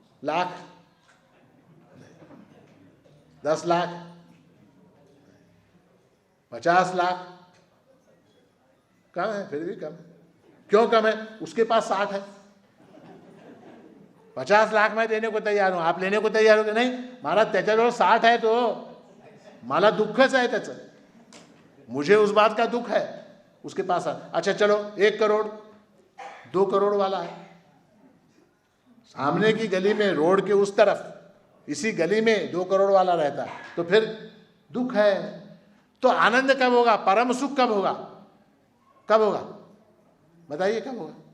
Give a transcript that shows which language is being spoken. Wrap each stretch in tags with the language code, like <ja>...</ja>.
<hi>लाख, 10 लाख, 50 लाख? कम है, फिर भी कम है। क्यों कम है? उसके पास 60 है। 50 लाख मैं देने को तयार हूं, आप लेने को तयार हो कि नहीं?</hi> <mr>मला त्याच्याजवळ 60 आहे, तो मला दुःखच आहे त्याचं,</mr> <hi>मुझे उस बात का दुख है। उसके पास अच्छा चलो 1 करोड़, 2 करोड़ वाला है, सामने की गली में, रोड के उस तरफ इसी गली में 2 करोड़ वाला रहता है, तो फिर दुख है। तो आनंद कब होगा? परम सुख कब होगा? कब होगा? बताइए कब होगा?</hi>